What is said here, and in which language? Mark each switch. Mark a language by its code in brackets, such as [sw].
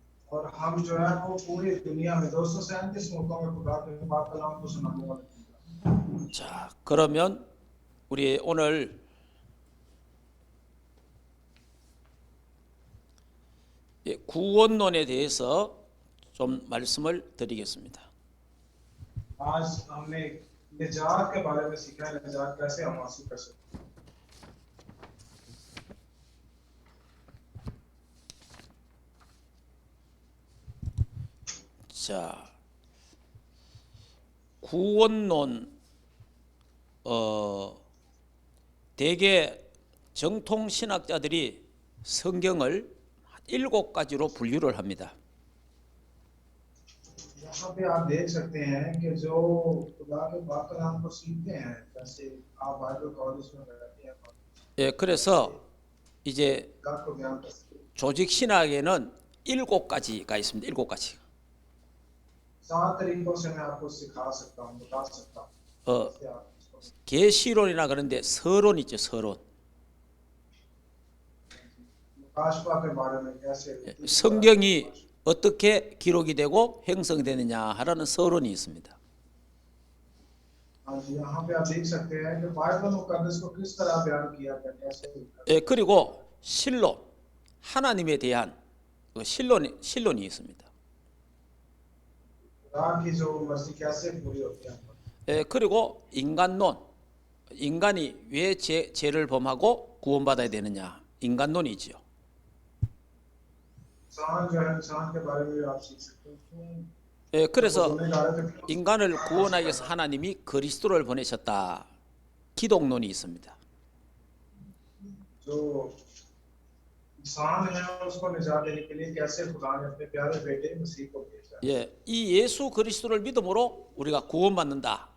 [hi] है और हम जो है वो पूरी दुनिया में 237 मुल्कों में खुदा के पाक कलाम को सुनाने वाले हैं। [ko] 자, 그러면 우리 오늘 구원론에 대해서 좀 말씀을 드리겠습니다. [hi] आज हमने निजात के बारे में सीखा है, निजात कैसे हम हासिल कर सकते हैं। [ko] 자, 구원론 대개 정통 신학자들이 성경을 7가지로 분류를 합니다. [hi] यहाँ पे आप देख सकते हैं कि जो खुदा के पाक कलाम को सीखते हैं, जैसे आप बाइबल कॉलेज में बैठते हैं, [ko] 예, 그래서 이제 [hi] खुदा को ज्ञान करते हैं। [ko] 조직 신학에는 7가지가 있습니다. 7가지. [hi] 7 तरीकों से मैं आपको सिखा सकता हूँ, बता सकता हूँ। 어, जैसे आप इसको [ko] 계시론이나 그런데 서론 있죠, 서론. [hi] मुकाशफा के बारे में कैसे [ko] 성경이 어떻게 기록이 되고 형성되느냐 하라는 서론이 있습니다. [hi] हाँ जी, यहाँ पे आप देख सकते हैं कि बाइबल मुकद्दस को किस तरह बयान किया गया, कैसे [ko] 예, 그리고 신론, 하나님에 대한 그 신론이 있습니다. [hi] खुदा की जो मर्जी कैसे पूरी होती है। [ko] 예, 그리고 인간론, 인간이 왜 죄를 범하고 구원받아야 되느냐, 인간론이지요. [hi] इंसान जो है, इंसान के बारे में भी आप सीख सकते हैं। [ko] 예, 그래서 [hi] गुनहगार थे, [ko] 인간을 구원하기 위해서 하나님이 그리스도를 보내셨다. 기독론이 있습니다. [hi] जो इंसान है उसको निजात देने के लिए कैसे खुदा ने अपने प्यारे बेटे मसीह को भेजा। [ko] 예, 이 예수 그리스도를 믿음으로 우리가 구원받는다.